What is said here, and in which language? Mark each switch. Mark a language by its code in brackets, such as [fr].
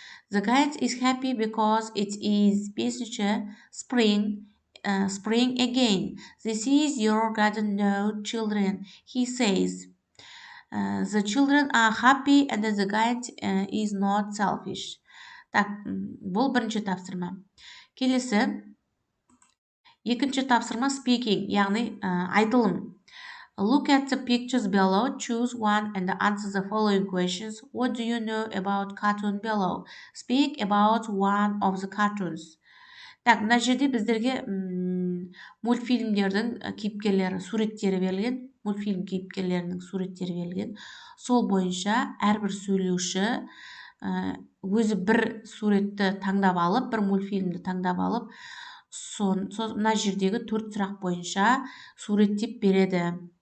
[en] The giant is happy because it is spring again. This is your garden, no children, he says. The children are happy and the giant is not selfish. [kk] Бұл бірінші тапсырма. Келесі, екінші тапсырма speaking, яғни айтылым. [en] Look at the pictures below, choose one and answer the following questions. What do you know about cartoon below? Speak about one of the cartoons. [kk] Мына жерде біздерге мультфильмдердің кейіпкерлері, суреттері берілген, мультфильм кейіпкерлерінің суреттері берілген. Сол бойынша әрбір сөйлеуші өзі бір суретті таңдап алып, бір мультфильмді таңдап алып, мына жердегі 4 сұрақ бойынша суреттеп береді.